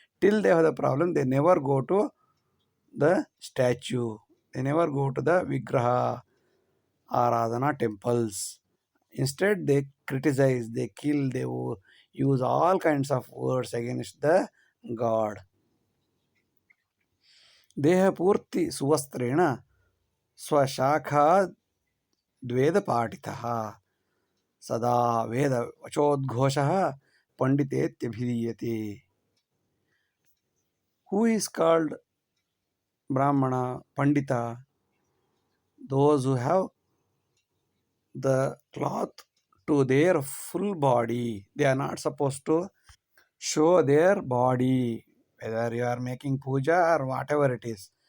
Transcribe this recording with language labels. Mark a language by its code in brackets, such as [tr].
[en] Till they have the problem, they never go to the statue. They never go to the Vigraha Aradhana temples. Instead, they criticize, they kill, they use all kinds of words against the god. [sa] ದೇಹಪೂರ್ತಿ ಸುವಸ್ತ್ರೇಣ ಸ್ವಶಾಖಾ ದ್ವೇದ ಪಾಠಿತಃ ಸದಾ ವೇದ ವಚೋದ್ಘೋಷಃ ಪಂಡಿತೇತ್ಯಭಿಧೀಯತೆ. [en] Who is called Brahmana, Pandita? Those who have the cloth to their full body. They are not supposed to show their body, whether you are making puja or whatever it is.